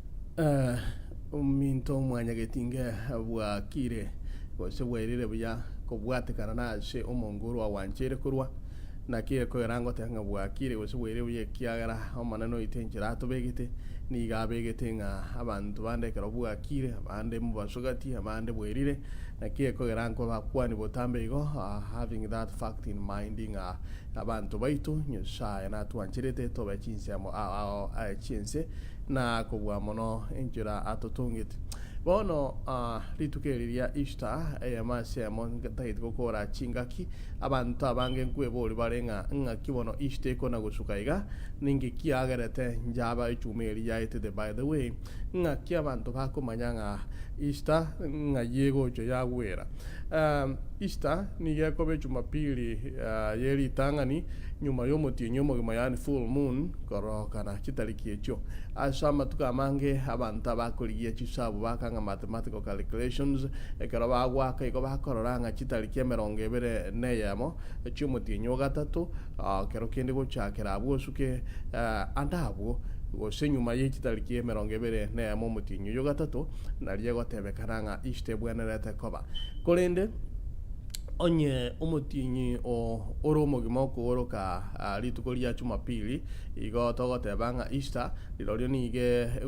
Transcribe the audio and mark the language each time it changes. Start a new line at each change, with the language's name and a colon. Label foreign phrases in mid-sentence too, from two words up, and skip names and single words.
Gusii: Eh, Minto mwanya getinge bwakire gose bwerire buya kobwatekana nase omonguru awanchere kurwa nakie koerango tenga bwakire gose bwere buye kiagera omanano itenjera atobegete niga begete nga abantu bandekera bwakire abande mubasogati abande bwerire nakie koerango bakwani botambe igo
English: having that fact in mind
Gusii: nga abantu baitu nyosaya natwancherete tobe chinsemo chinse na kugwa mono enjira atotungite bono litukeriria Easter eyamasemo ngatahit gukora chingaki abantu abange nkwebori barenga ngaki bono Easter kona gusukaiga ningi kiagerete njaba icumeri yaitede
English: by the way
Gusii: ngaki abantu bakumanya nga Easter ngayego jo yagwera Easter ni yakobe Jumapili yeri tangani nyuma y'omutinyo mugima yani
English: full moon
Gusii: korokana kitariki echo asama tukamange abantu abakoligie chisabu bakanga
English: mathematical calculations
Gusii: ekero bagwaka iko bakororanga kitariki emerongo ebere neyamo cy'omutinyo gatatu kero kindi gucakira abwosuke andabwo gose nyuma y'ekitariki emerongo ebere neyamo omutinyo yo gatatu nariye gotebekana nga Easter bwenerete koba kolende onye omutinyi oro mogimo kuoroka lituko lya Jumapili igo togoteba nga Easter lirorio nige